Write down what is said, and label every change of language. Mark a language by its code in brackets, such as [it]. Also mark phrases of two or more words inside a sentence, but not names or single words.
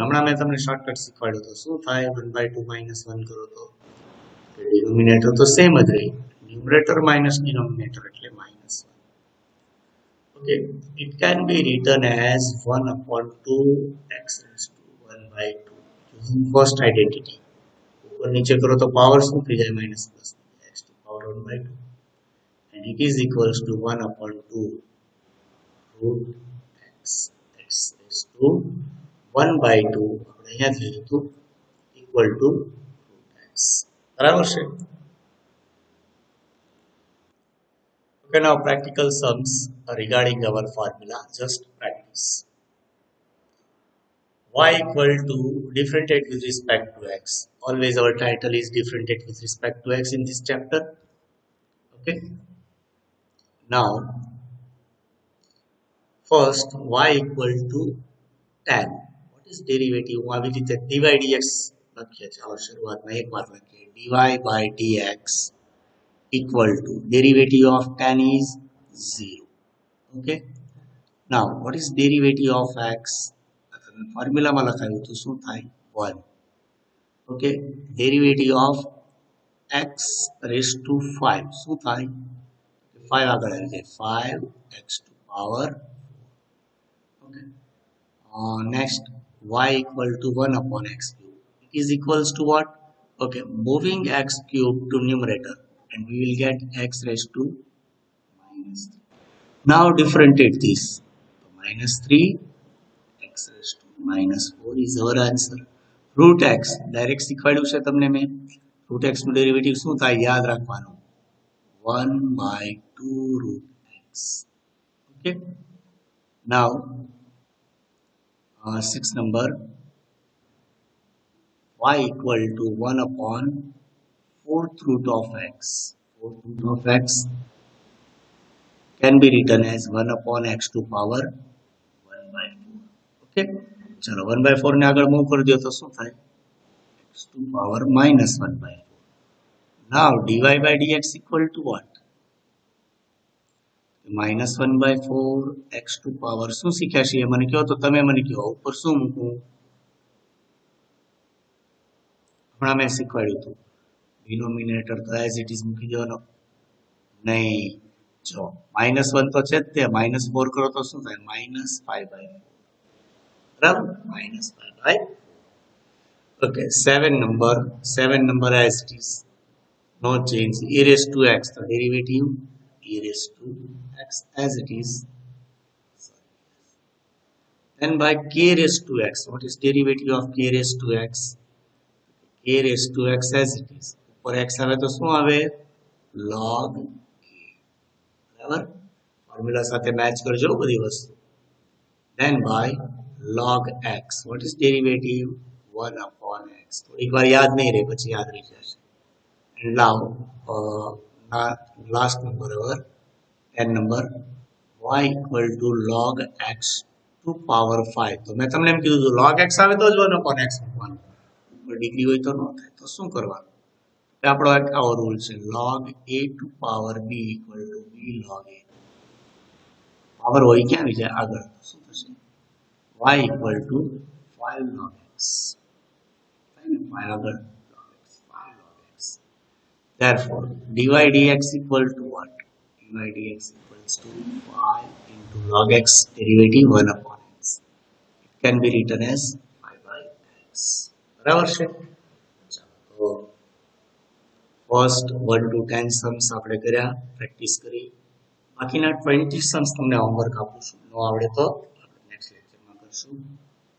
[gu] હમણાં મેં તમને શોર્ટકટ શીખવાડ્યું તો શું થાય [en] 1 by 2 minus 1 [gu] કરો તો ડિનોમિનેટર તો સેમ જ રહે, [en] numerator minus denominator એટલે minus 1. Okay, it can be written as 1 upon 2 x raised to 1 by 2 using first identity. [gu] ઉપર નીચે કરો તો પાવર શું થઈ જાય [en] minus plus x to power 1 by 2, and it is equals to 1 upon 2 root x raised to 1 by 2 [gu] આપણે અહીંયાથી લીધું [en] equal to root x. [gu] બરાબર છે. [en] Okay, now practical sums regarding our formula, just practice. Y equal to differentiate with respect to x. Always our title is differentiate with respect to x in this chapter. Okay. Now, first y equal to tan. What is derivative? [gu] આવી રીતે [en] dy dx [gu] લખીએ. ચાલો શરૂઆતમાં એક વાર લખીએ. [en] dy by dx equal to derivative of tan is 0. Okay. Now, what is derivative of x? [gu] ફોર્મ્યુલામાં લખાયું તો શું થાય 1. [en] Okay. Derivative of x raised to 5 [gu] શું થાય 5 આગળ આવી જાય [en] 5 x to power 4. Okay. Next, y equal to 1 upon x cube. It is equals to what? Okay, moving x cube to numerator, and we will get x raised to minus 3. Now differentiate this. Minus 3 x raised to minus 4 is our answer. Root x direct [gu] શીખવાડ્યું છે તમને મેં. [en] root x [gu] નું ડેરિવેટિવ શું થાય યાદ રાખવાનું [en] 1 by 2 root x. Okay. Now 6 number, y equal to 1 upon 4th root of x. 4th root of x can be written as 1 upon x to power 1 by 4. Okay. ચલો 1 by 4 [gu] ને આગળ મૂવ કરી દો તો શું થાય [en] x to power minus 1 by 4. Now dy by dx equal to what? minus 1 by 4 x to power [gu] શું શીખ્યા છીએ મને કહો તો તમે મને કહો ઉપર શું મૂકું હમણાં મેં શીખવાડ્યું હતું ડિનોમિનેટર તો [en] as it is [gu] મૂકી દેવાનો નહીં જો -1 તો છે જ તે -4 કરો તો શું થાય [en] -5 by 4 [gu] બરાબર [en] -5 by 4. Okay, 7 number as it is, no change. E raised to x the derivative e raised to x as it is. Then by k raised to x, what is derivative of k raised to x? K raised to x as it is. [gu] ઉપર x આવે તો શું આવે [en] log k. [gu] બરાબર ફોર્મ્યુલા સાથે મેચ કરજો બધી વસ્તુ. [en] Then by log x. What is derivative? 1 upon x. [gu] થોડીક વાર યાદ નહીં રહે પછી યાદ રહી જશે. [en] And now last number over 10 number y equal to log x to power 5. [gu] તો મેં તમને એમ કીધું હતું [en] log x [gu] આવે તો જ [en] 1 upon x [gu] મૂકવાનું. ડિગ્રી હોય તો ન થાય. તો શું કરવાનું? આપણો એક આવો રૂલ છે [en] log a to power b equal to b log a. [gu] પાવર હોય ક્યાં આવી જાય આગળ તો શું થશે? [en] y equal to 5 log x. 5 આગળ log x, 5 log x. Therefore, dy dx equal to what? dy dx equals to 5 into log x derivative 1 upon x. It can be written as 5 by x. [gu] બરાબર છે? ચાલો ફર્સ્ટ [en] 1 to 10 [gu] સમ્સ આપણે કર્યા, પ્રેક્ટિસ કરી. બાકીના 20 સમ્સ તમને હોમવર્ક આપું છું. ન આવડે તો નેક્સ્ટ લેક્ચરમાં કરશું.